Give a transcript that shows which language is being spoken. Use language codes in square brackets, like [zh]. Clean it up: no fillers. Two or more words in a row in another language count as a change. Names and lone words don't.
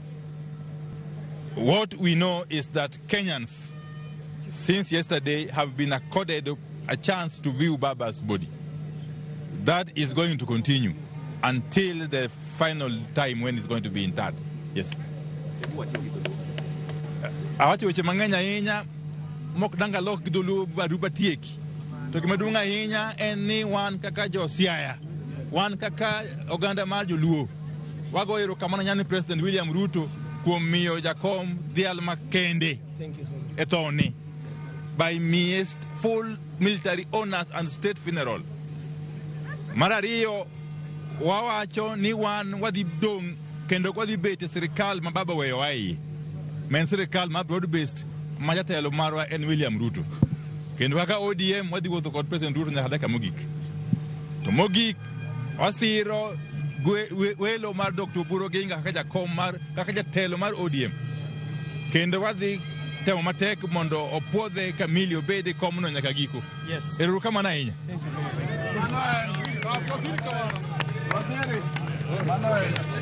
[en] What we know is that Kenyans, since yesterday, have been accorded a chance to view Baba's body. That is going to continue until the final time when it's going to be interred. Yes. [luo] Awache weche mang'eny ahinya mok danga lok gidulu baruba tieki. To gimaduong' ahinya en ni wan kaka jo Siaya, wan kaka oganda mar joluo, wago erokamano nyani President William Ruto kuom miyo jakom dhial makende e thoni [en] by miest full military honors and state funeral. [luo] Mar ariyo, wawacho ni wan wadhi dong' kendo wadhi bet e sirikal ma Baba weyo aye, men sirikal ma [en] broad based [luo] ma jatelo marwa en William Ruto. Kendo kaka ODM wadhi wuotho kod President Ruto nyaka dakika mogik. To mogik wasiro welo mar Dr. Opiyo Wandayi kaka jatelo mar ODM. Kendo wadhi temo matek mondo opuodhe kamili obede komno nyaka giko. [en] Yes. [luo] Erokamano ahinya. [en] Thank you so much.